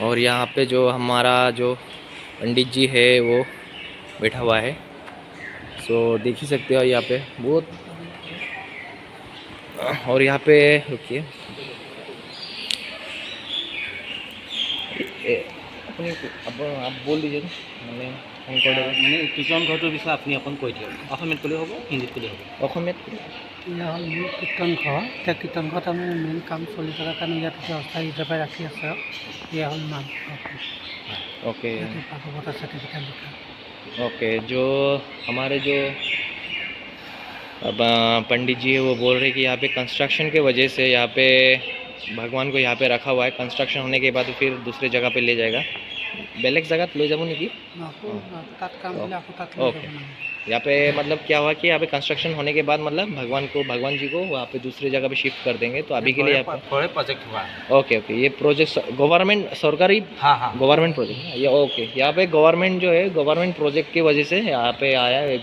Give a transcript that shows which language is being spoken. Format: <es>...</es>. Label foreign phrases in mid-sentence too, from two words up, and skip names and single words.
<hi>और यहाँ पे जो हमारा जो पंडित जी है वो बैठा हुआ है, सो देख ही सकते हो यहाँ पे बहुत। और यहाँ पे रुकिए, अपनी आप बोल दीजिए तो मैंने</hi> <as>কীৰ্তন ঘৰটোৰ বিষয়ে আপুনি অকণ কৈ দিয়ক। অসমীয়াত ক'লেও হ'ব, হিন্দীত ক'লেও হ'ব। অসমীয়াত এয়া হ'ল মূল কীৰ্তন ঘৰ। এতিয়া কীৰ্তন ঘৰত আমি মেইন কাম চলি থকাৰ কাৰণে ইয়াত এতিয়া অস্থায়ী হিচাপে ৰাখি আছে আৰু এয়া হ'ল নাম</as> <hi>ओके</hi> <as>ভাগৱতৰ চাৰ্টিফিকেট লিখা।</as> <hi>ओके। जो हमारे जो अब पंडित जी है वो बोल रहे कि यहाँ पे कंस्ट्रक्शन के वजह से यहाँ पे भगवान को यहाँ पे रखा हुआ है। कंस्ट्रक्शन होने के बाद फिर दूसरे जगह पे ले जाएगा, बेलेग जगह ले जाऊँ नहीं की।</hi> <as>আকৌ তাত কাম হ'লে আকৌ তাত লৈ</as> <hi>ओके,</hi> <as>যাব নালাগে।</as> <hi>यहाँ पे मतलब क्या हुआ कि यहाँ पे कंस्ट्रक्शन होने के बाद मतलब भगवान जी को वहाँ पे दूसरी जगह पे शिफ्ट कर देंगे। तो अभी के लिए यहाँ पे प्रोजेक्ट हुआ है। ओके ओके, ये</hi> <en>project government</en> <hi>सरकारी हाँ हाँ,</hi> <en>government project</en> <hi>है ये। ओके, यहाँ पे गवर्नमेंट जो है</hi> <en>government project</en> <hi>की वजह से यहाँ पे आया है।</hi>